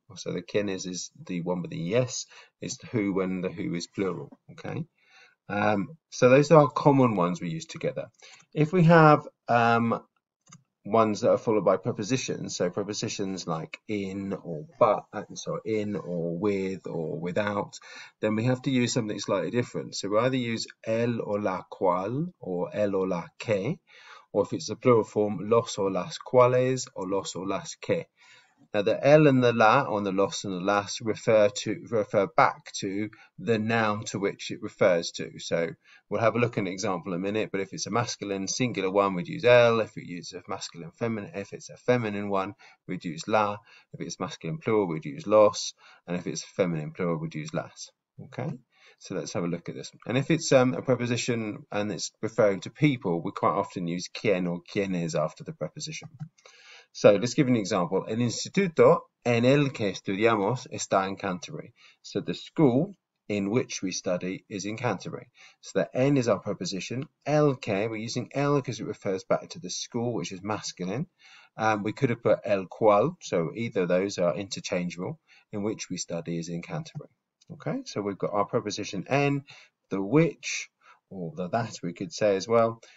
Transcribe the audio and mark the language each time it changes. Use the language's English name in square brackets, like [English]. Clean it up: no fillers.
[English] So the quienes is the one with the yes, is the who when the who is plural. Okay. So those are common ones we use together. If we have ones that are followed by prepositions, so prepositions like in or but, in or with or without, then we have to use something slightly different. So we either use el or la cual, or el or la que, or if it's a plural form, [Spanish] los o las cuales, [English] or [Spanish] los o las que. [English] Now the el and the la, or the los and the las, refer back to the noun to which it refers to. So we'll have a look at an example in a minute, but if it's a masculine singular one, we'd use el. If it's a masculine feminine, if it's a feminine one, we'd use la. If it's masculine plural, we'd use los, and if it's feminine plural, we'd use las. Okay. So let's have a look at this. And if it's a preposition and it's referring to people, we quite often use quien or quienes after the preposition. So let's give an example. [Spanish] El instituto en el que estudiamos está en Canterbury. [English] So the school in which we study is in Canterbury. So the en is our preposition. El que, we're using el because it refers back to the school, which is masculine. We could have put el cual, so either of those are interchangeable. In which we study is in Canterbury. Okay, so we've got our preposition en, the which, or the that we could say as well.